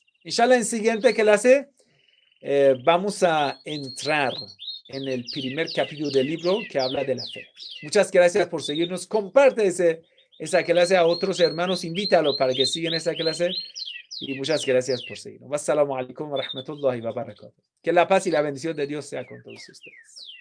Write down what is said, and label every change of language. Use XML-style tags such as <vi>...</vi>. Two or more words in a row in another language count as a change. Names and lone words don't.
<es>Inshallah, en siguiente clase vamos a entrar en el primer capítulo del libro que habla de la fe. Muchas gracias por seguirnos. Comparte esa clase a otros hermanos. Invítalo para que sigan esa clase. Y muchas gracias por seguirnos.</es> <ar>والسلام عليكم ورحمة الله وبركاته.</ar> <es>Que la paz y la bendición de Dios sea con todos ustedes.</es>